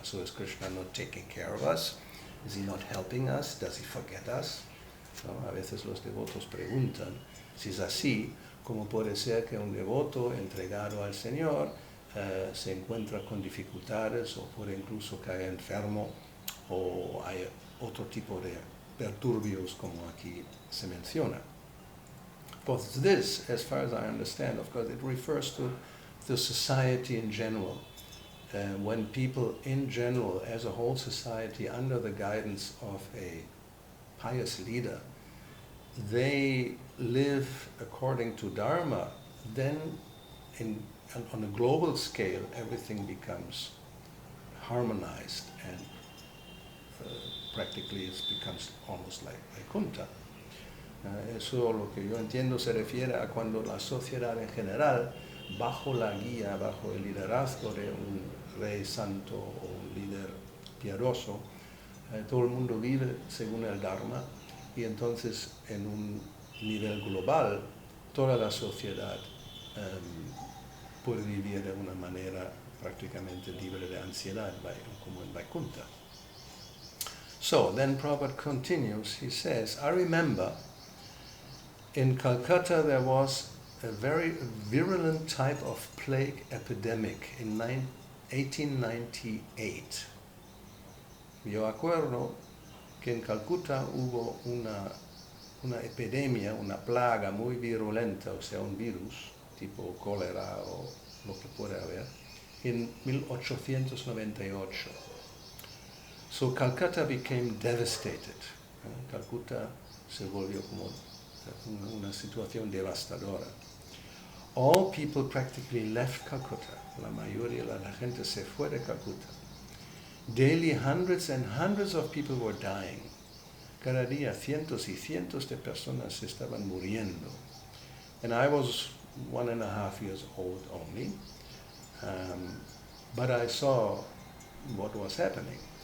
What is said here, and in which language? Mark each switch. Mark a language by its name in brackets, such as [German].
[English] So is Krishna not taking care of us? Is he not helping us? Does he forget us? ¿No? [Spanish] A veces los devotos preguntan, si es así, ¿cómo puede ser que un devoto entregado al Señor se encuentra con dificultades o puede incluso caer enfermo o hay otro tipo de perturbios como aquí se menciona? [English] But this, as far as I understand, of course, it refers to the society in general. When people in general, as a whole society, under the guidance of a pious leader, they live according to Dharma, then on a global scale, everything becomes harmonized and practically it becomes almost like Vaikuntha. [Spanish] Eso lo que yo entiendo se refiere a cuando la sociedad en general, bajo la guía, bajo el liderazgo de un rey santo o un líder piadoso, todo el mundo vive según el Dharma y entonces en un nivel global toda la sociedad puede vivir de una manera prácticamente libre de ansiedad, como en Vaikuntha. [English] So then Prabhupada continues, he says, I remember in Calcutta there was a very virulent type of plague epidemic in 1898. [Spanish] Yo acuerdo que en Calcuta hubo una epidemia, una plaga muy virulenta, o sea, un virus tipo cólera o lo que pueda haber, en 1898. [English] So Calcutta became devastated. [Spanish] Calcutta se volvió como una situación devastadora. [English] All people practically left Calcutta. [Spanish] La mayoría de la gente se fue de Calcutta. [English] Daily hundreds and hundreds of people were dying. [Spanish] Cada día cientos y cientos de personas estaban muriendo. [English] And I was 1.5 years old only, but I saw what was happening.